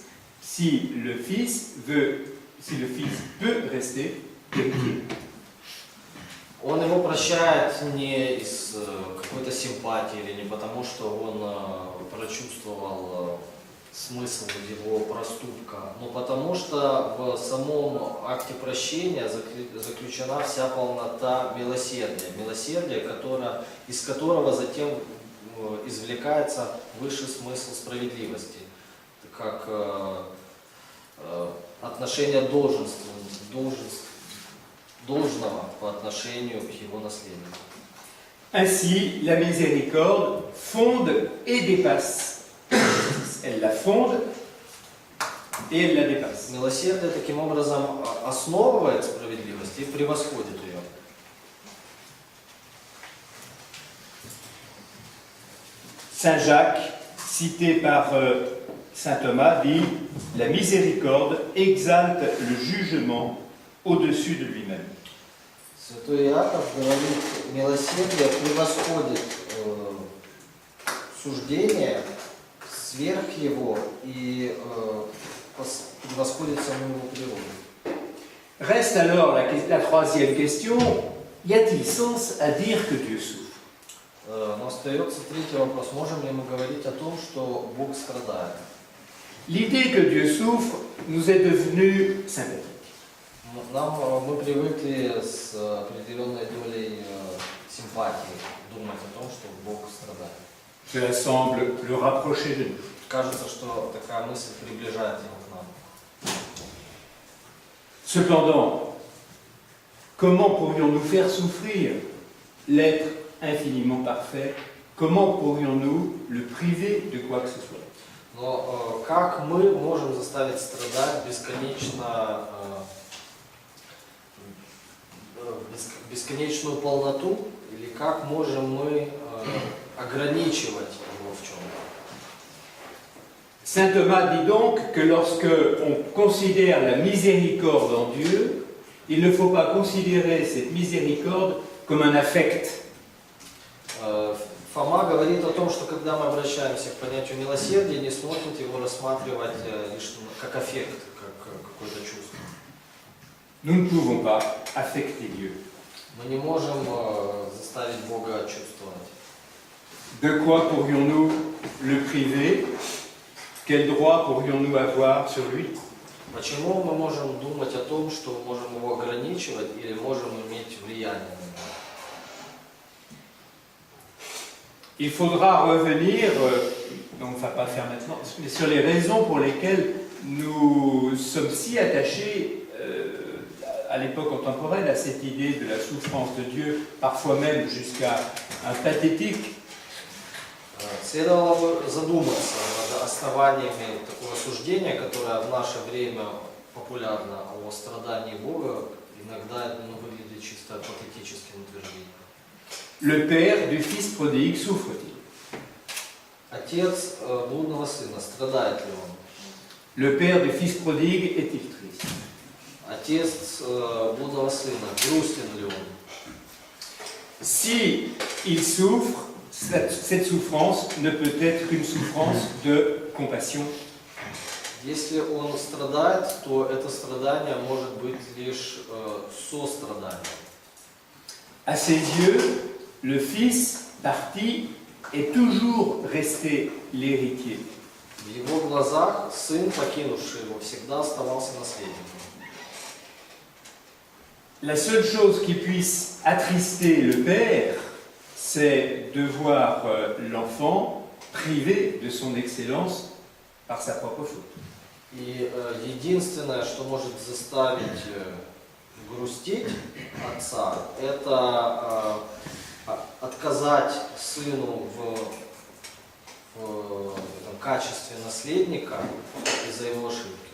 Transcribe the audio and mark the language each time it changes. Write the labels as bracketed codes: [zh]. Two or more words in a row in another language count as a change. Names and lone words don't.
[fr] Si le fils peut rester héritier. [ru] Он его прощает не из какой-то симпатии или не потому, что он прочувствовал смысл его проступка, но потому что в самом акте прощения заключена вся полнота милосердия. Милосердие, из которого затем извлекается высший смысл справедливости, как отношение должного по отношению к его наследнику. [fr] Ainsi, la miséricorde fonde et dépasse. Elle la fonde et elle la dépasse. [ru] Милосердие таким образом основывает справедливость и превосходит ее. [fr] Saint Jacques, cité par Saint Thomas, dit « La miséricorde exalte le jugement au-dessus de lui-même ». [ru] Святой Иаков говорит, милосердие превосходит суждение сверх его и превосходит саму его природу. [fr] Reste alors la troisième question, y a-t-il sens à dire que Dieu souffre? [ru] Но остается третий вопрос. Можем ли мы говорить о том, что Бог страдает? [fr] L'idée que Dieu souffre nous est devenue sympathique. [ru] Мы привыкли с определенной долей симпатии думать о том, что Бог страдает. [fr] Cela semble le rapprocher de nous. [ru] Кажется, что такая мысль приближает его к нам. [fr] Cependant, comment pourrions-nous faire souffrir l'être infiniment parfait? Comment pourrions-nous le priver de quoi que ce soit? [ru] Но как мы можем заставить страдать бесконечную полноту, или как можем мы ограничивать его в чем-то? [fr] Saint Thomas dit donc que lorsque on considère la miséricorde en Dieu, il ne faut pas considérer cette miséricorde comme un affect. [ru] Фома говорит о том, что когда мы обращаемся к понятию милосердия, не смотрим его рассматривать лишь как аффект, как какое-то чувство. [fr] Nous ne pouvons pas affecter Dieu. [ru] Мы не можем заставить Бога чувствовать. [fr] De quoi pourrions-nous le priver? Quel droit pourrions-nous avoir sur lui? [ru] Почему мы можем думать о том, что можем его ограничивать или можем иметь влияние на него? [fr] Il faudra revenir, on ne va pas faire maintenant, mais sur les raisons pour lesquelles nous sommes si attachés à l'époque contemporaine à cette idée de la souffrance de Dieu, parfois même jusqu'à un pathétique. [ru] Следовало бы задуматься над основаниями такого суждения, которое в наше время популярно, о страдании Бога. Иногда это выглядит чисто патетическим утверждением. [fr] Le père du fils prodigue souffre-t-il? [ru] Отец блудного сына, страдает ли он? [fr] Le père du fils prodigue est-il triste? [ru] Отец блудного сына, грустен ли он? [fr] Si il souffre, cette souffrance ne peut être qu'une souffrance de compassion. [ru] Если он страдает, то это страдание может быть лишь состраданием. [fr] À ses yeux, le fils parti est toujours resté l'héritier. [ru] В его глазах сын, покинувший его, всегда оставался наследником. [fr] La seule chose qui puisse attrister le père, c'est de voir l'enfant privé de son excellence par sa propre faute. [ru] И единственное, что может заставить грустить отца, это отказать сыну в этом качестве наследника из-за его ошибки.